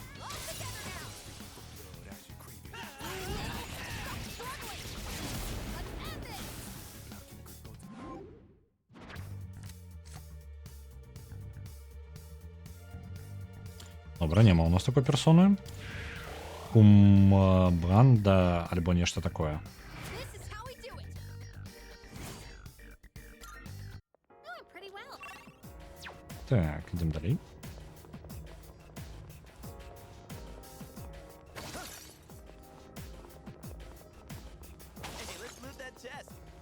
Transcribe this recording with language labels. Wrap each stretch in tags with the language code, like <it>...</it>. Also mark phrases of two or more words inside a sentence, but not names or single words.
<be>Добра, няма у нас такой персоны. Бранда альбо нешта такое.</be> <en>This is how we do it. Doing pretty well.</en> <be>Так, ідем далей.</be> <en>Hey, let's move that chest.</en>